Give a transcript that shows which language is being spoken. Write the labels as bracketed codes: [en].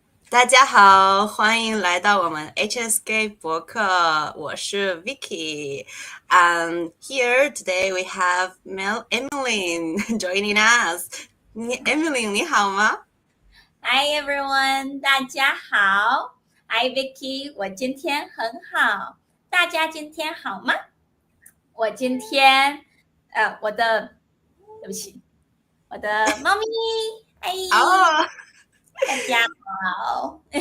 [zh] 大家好，欢迎来到我们 HSK 博客，我是 Vicky. [en] Here today we have Mel Emily joining us. [zh] Emily 你好吗？ [en] Hi everyone， [zh] 大家好。 [en] Hi Vicky， [zh] 我今天很好。大家今天好吗？我今天，对不起，我的猫咪，嗨，哦、大家好。